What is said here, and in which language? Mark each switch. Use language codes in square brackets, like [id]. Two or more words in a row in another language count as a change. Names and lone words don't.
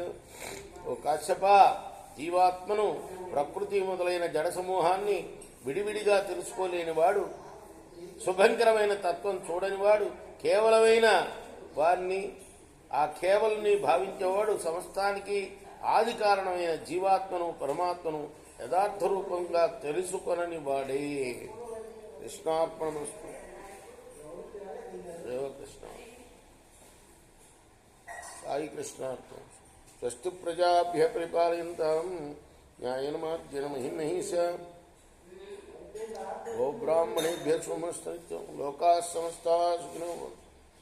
[te] ఓ కాశ్యప, జీవాత్మను, ప్రకృతి మొదలైన జడ సమూహాన్ని విడివిడిగా తెలుసుకోలేనివాడు, శుభంకరమైన తత్వం చూడనివాడు, కేవలమైన వారిని, ఆ కేవల్ని భావించేవాడు సమస్తానికి ఆది కారణమైన జీవాత్మను, పరమాత్మను యథార్థ రూపంగా తెలుసుకొనని వాడే. [sa] కృష్ణార్పణమస్తు. కృష్ణ సాయి కృష్ణార్పణ. స్వస్తి ప్రజాభ్య పరిపాలయంతాం న్యాయేన మార్గేణ మహిం మహిష. గోబ్రాహ్మణేభ్యः శుభమస్తు. లోకాः సమస్తాः సుఖినో భవంతు.